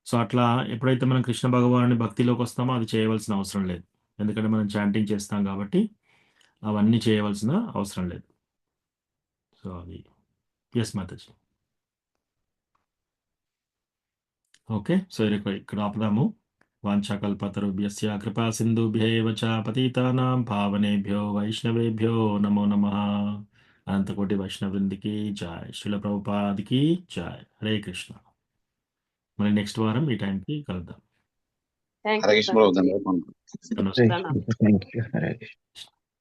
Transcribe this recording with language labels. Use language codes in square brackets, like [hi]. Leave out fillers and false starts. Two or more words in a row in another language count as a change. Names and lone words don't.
[te] సో అట్లా ఎప్పుడైతే మనం కృష్ణ భగవానుని భక్తిలోకి వస్తామో అది చేయవలసిన అవసరం లేదు. ఎందుకంటే మనం చాంటింగ్ చేస్తాం కాబట్టి అవన్నీ చేయవలసిన అవసరం లేదు. సో అది ఎస్ మాతాజీ. ఓకే. సో ఇక్కడ ఆపుదాము. [sa] వాంఛాకల్పతరుభ్యస్య కృపా సింధుభ్యేవ చ పతితానాం పావనేభ్యో వైష్ణవేభ్యో నమో నమః. [te] అనంతకోటి వైష్ణవృందికి జై. శ్రీల ప్రభుపాదికి జై. హరే కృష్ణ. మళ్ళీ నెక్స్ట్ వారం ఈ టైంకి కలుద్దాం. [en] థ్యాంక్ [te] హరే [en] యూ [te] కృష్ణ ప్రభు, ప్రభుజీ. ధన్యవాదాలు. నమస్తే. ప్రణామం. [en] Thank you. హరే కృష్ణ.